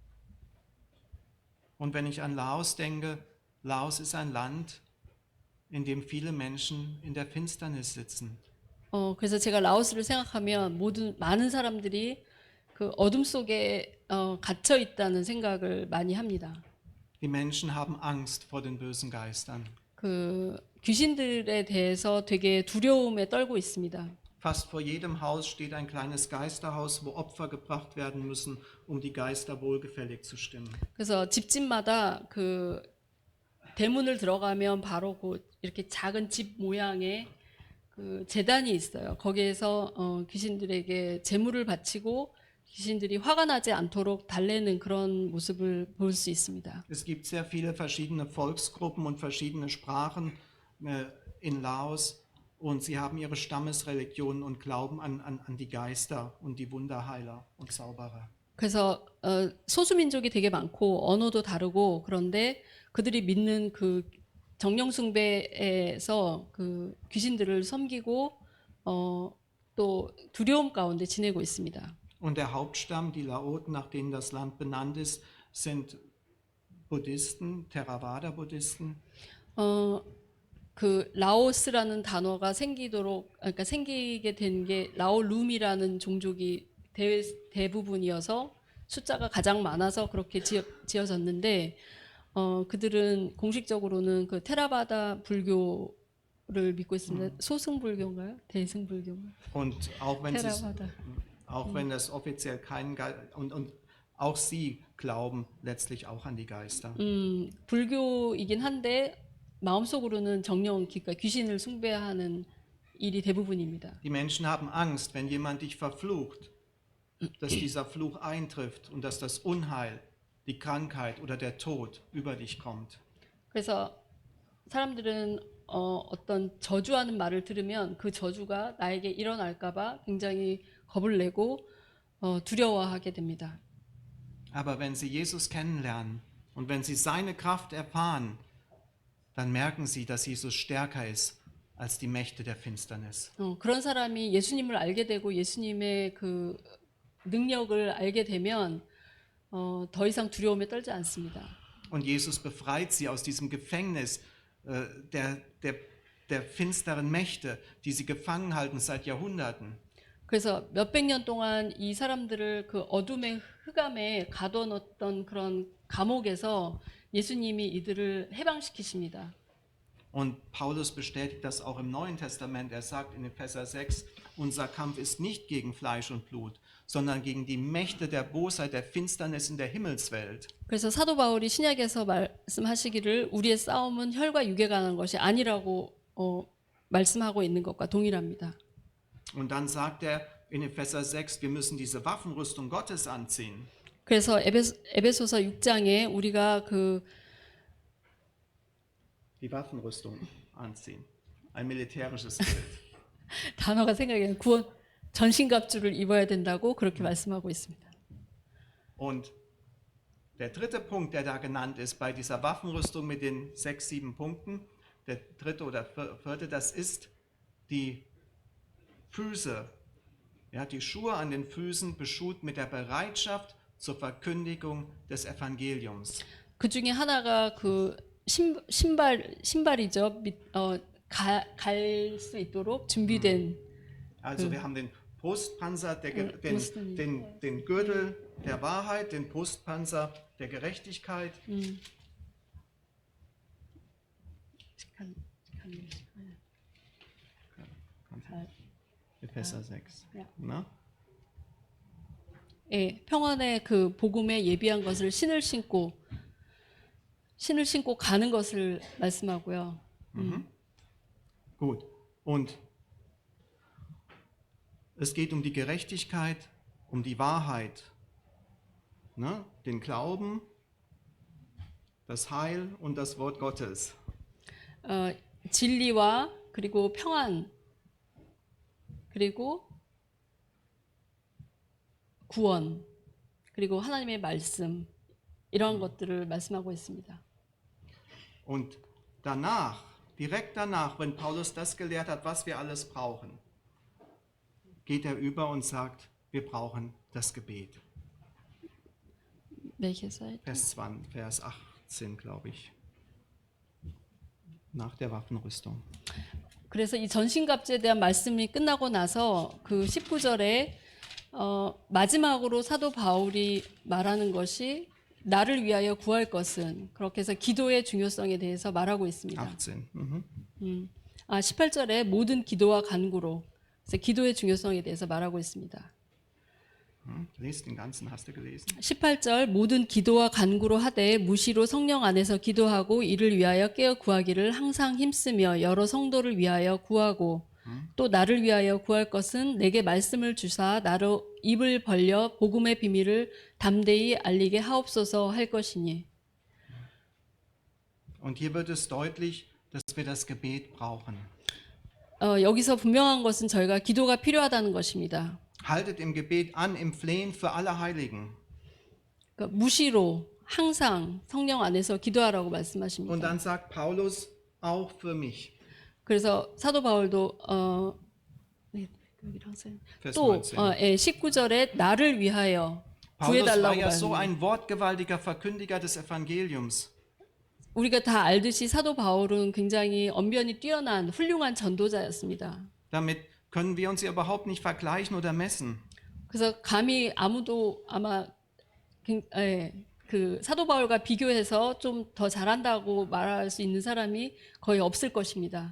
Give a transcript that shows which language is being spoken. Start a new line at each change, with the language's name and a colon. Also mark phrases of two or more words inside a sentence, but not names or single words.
German: Und wenn ich an Laos denke, Laos ist ein Land, in dem viele Menschen in der Finsternis sitzen.
Korean: 그래서 제가 라오스를 생각하면 많은 사람들이 그 어둠 속에 갇혀 있다는 생각을 많이 합니다.
German: Die Menschen haben Angst vor den bösen Geistern.
Korean: 그 귀신들에 대해서 되게 두려움에 떨고 있습니다.
German: Fast vor jedem Haus steht ein kleines Geisterhaus, wo Opfer gebracht werden müssen, um die Geister wohlgefällig zu stimmen.
Korean: 그래서 집집마다 그 대문을 들어가면 바로 이렇게 작은 집 모양의 그 제단이 있어요. 거기에서 귀신들에게 제물을 바치고 귀신들이 화가 나지 않도록 달래는 그런 모습을 볼 수 있습니다.
German: Es gibt sehr viele verschiedene Volksgruppen und verschiedene Sprachen in Laos und sie haben ihre Stammesreligionen und glauben an die Geister und die Wunderheiler und Zauberer.
Korean: 그래서 소수민족이 되게 많고 언어도 다르고 그런데 그들이 믿는 그 정령숭배에서 그 귀신들을 섬기고 또 두려움 가운데 지내고 있습니다.
German: Und der Hauptstamm, die Laoten, nach denen das Land benannt ist, sind Buddhisten, Theravada-Buddhisten.
Korean: 그 라오스라는 단어가 그러니까 생기게 된 게 라오룸이라는 종족이 대부분이어서 숫자가 가장 많아서 그렇게 지어졌는데 그들은 공식적으로는 그 테라바다 불교를 믿고 있습니다. 소승불교인가요? 대승불교인가요?
German: Und auch wenn,
Korean: 테라바다.
German: auch wenn das offiziell keinen Geist und auch sie glauben letztlich auch an die Geister.
Korean: 불교이긴 한데 마음속으로는 그러니까 귀신을 숭배하는 일이 대부분입니다.
German: Die Menschen haben Angst, wenn jemand dich verflucht, dass dieser Fluch eintrifft und dass das Unheil, die Krankheit oder der Tod über dich kommt.
Korean: 그래서 사람들은 어떤 저주하는 말을 들으면 그 저주가 나에게 일어날까봐 굉장히 겁을 내고 두려워하게 됩니다.
German: Aber wenn sie Jesus kennenlernen und wenn sie seine Kraft erfahren, dann merken sie, dass Jesus stärker ist als die Mächte der Finsternis.
Korean: 그런 사람이 예수님을 알게 되고 예수님의 그 능력을 알게 되면 더 이상 두려움에 떨지 않습니다.
German: Und Jesus befreit sie aus diesem Gefängnis der finsteren Mächte, die sie gefangen halten seit Jahrhunderten.
Korean: 그래서 몇백 년 동안 이 사람들을 그 어둠의 흑암에 가둬놓던 그런 감옥에서 예수님이 이들을 해방시키십니다.
German: Und Paulus bestätigt das auch im Neuen Testament. Er sagt in Epheser 6, unser Kampf ist nicht gegen Fleisch und Blut, sondern gegen die Mächte der Bosheit, der Finsternis in der Himmelswelt.
Korean: 그래서 사도 바울이 신약에서 말씀하시기를 우리의 싸움은 혈과 육에 관한 것이 아니라고 말씀하고 있는 것과 동일합니다.
German: Und dann sagt er in Epheser 6, wir müssen diese Waffenrüstung Gottes anziehen.
Korean: 그래서 에베소서 6장에 우리가
German: Die Waffenrüstung anziehen. Ein militärisches Bild.
Korean: 단어가 생각이 안 나요. 전신갑주를 입어야 된다고 그렇게 말씀하고 있습니다.
German: Und der dritte Punkt, der da genannt ist bei dieser Waffenrüstung mit den 6, 7 Punkten, der dritte oder vierte, das ist die Füße. Ja, die Schuhe an den Füßen beschut mit der Bereitschaft zur Verkündigung des Evangeliums.
Korean: 그 중에 하나가 그 신발이죠. 갈 수 있도록 준비된.
German: Also wir haben den Brustpanzer, den Gürtel der Wahrheit, den Brustpanzer der Gerechtigkeit. Epheser 6. Ja. Na?
Korean: 예, 평안의 그 복음에 예비한 것을 신을 신고 가는 것을 말씀하고요.
German: Gut. Und es geht um die Gerechtigkeit, um die Wahrheit, ne? Den Glauben, das Heil und das Wort Gottes.
Korean: 진리와 그리고 평안 그리고 구원 그리고 하나님의 말씀 이런 것들을 말씀하고 있습니다.
German: Und danach, direkt danach, wenn Paulus das gelehrt hat, was wir alles brauchen, geht er über und sagt, wir brauchen das Gebet. welche Seite? Vers 18, glaube ich. Nach der Waffenrüstung.
Korean: 그래서 이 전신갑주에 대한 말씀이 끝나고 나서 그 19절에 마지막으로 사도 바울이 말하는 것이 나를 위하여 구할 것은, 그렇게 해서 기도의 중요성에 대해서 말하고 있습니다. 18. 18절에 모든 기도와 간구로, 그래서 기도의 중요성에 대해서 말하고 있습니다.
German: Lies den ganzen, hast du gelesen?
Korean: 18절 모든 기도와 간구로 하되 무시로 성령 안에서 기도하고 이를 위하여 깨어 구하기를 항상 힘쓰며 여러 성도를 위하여 구하고 또 나를 위하여 구할 것은 내게 말씀을 주사 나로 입을 벌려 복음의 비밀을 담대히 알리게 하옵소서 할 것이니.
German: Und hier wird es deutlich, dass wir das Gebet brauchen.
Korean: 여기서 분명한 것은 저희가 기도가 필요하다는 것입니다.
German: Haltet im Gebet an, im Flehen für alle Heiligen.
Korean: 그러니까 무시로 항상 성령 안에서 기도하라고
German: Und
Korean: 말씀하십니다.
German: dann sagt Paulus, auch für mich.
Korean: 그래서 사도 바울도
German: Vers
Korean: 또 19. 19절에 나를 위하여
German: Paulus war
Korean: 구해달라고
German: ja so
Korean: 말합니다.
German: ein wortgewaltiger Verkündiger des Evangeliums.
Korean: 우리가 다 알듯이 사도 바울은 굉장히 언변이 뛰어난 훌륭한 전도자였습니다.
German: Damit können wir uns ja überhaupt nicht vergleichen oder messen.
Korean: 그래서 감히 아무도 아마 그 사도 바울과 비교해서 좀 더 잘한다고 말할 수 있는 사람이 거의 없을 것입니다.